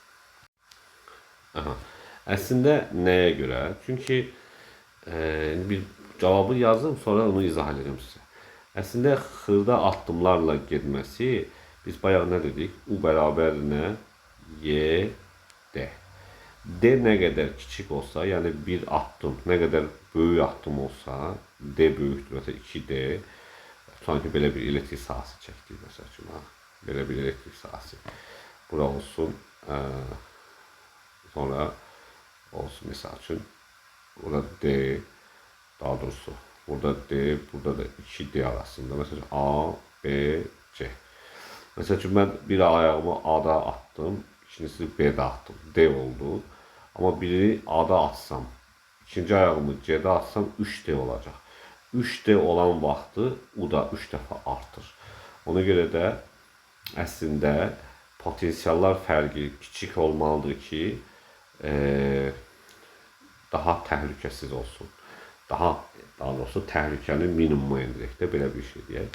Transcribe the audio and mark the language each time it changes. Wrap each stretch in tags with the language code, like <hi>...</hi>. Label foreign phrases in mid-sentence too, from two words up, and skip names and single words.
<az>Əslində nəyə görə? Çünki bir cavabı yazdım, sonra onu izah edeceğim sizə. Əslində xırda addımlarla getməsi biz bayaq nə dedik? U bərabər nə? Y, D.</az> <tr>D ne kadar küçük olsa, yani bir addım ne kadar büyük addım olsa, D büyüktür. Mesela 2D,</tr> <az>sanki belə bir elektrik sahası çəkdik məsəl üçün. Belə bir elektrik sahası. Bura olsun, sonra olsun məsəl üçün. Burada D, daha doğrusu burada D, burada da 2D arasında.</az> <tr>Mesela A, B, C. Mesela çünkü ben bir ayağımı A'da attım, ikincisi B'de attım. D oldu. Ama birini A'da atsam, ikinci ayağımı C'de atsam 3D olacak.</tr> <az>3D olan vaxtı U da 3 dəfə artır. Ona görə də əslində potensiallar fərqi kiçik olmalıdır ki, daha təhlükəsiz olsun. Daha doğrusu təhlükəni minimuma endirək də belə bir şey deyək.</az>